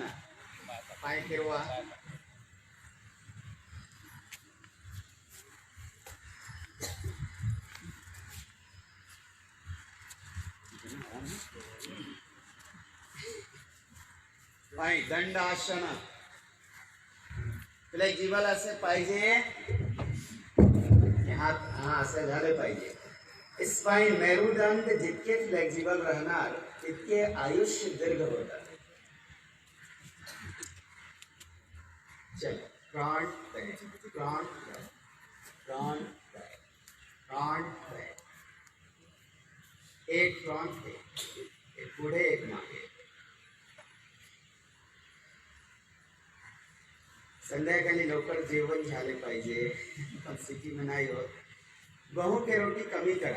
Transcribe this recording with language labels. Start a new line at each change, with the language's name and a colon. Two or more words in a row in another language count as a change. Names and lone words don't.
Marathi: पाय फिरवा. पाय दंडासन. फ्लेक्झिबल असे पाहिजे. हात असं झाले पाहिजे. स्पाइन मेरुदंड जितके फ्लेक्झिबल राहणार तितके आयुष्य दीर्घ होतात.
English: चलो front back front back front back front back.
Marathi: एक फ्रंट एक पुढे एक मागे. संध्याकाळी लवकर जेवण झाले पाहिजे. पण सिटीमध्ये नाही होत. गहू की रोटी कमी करा.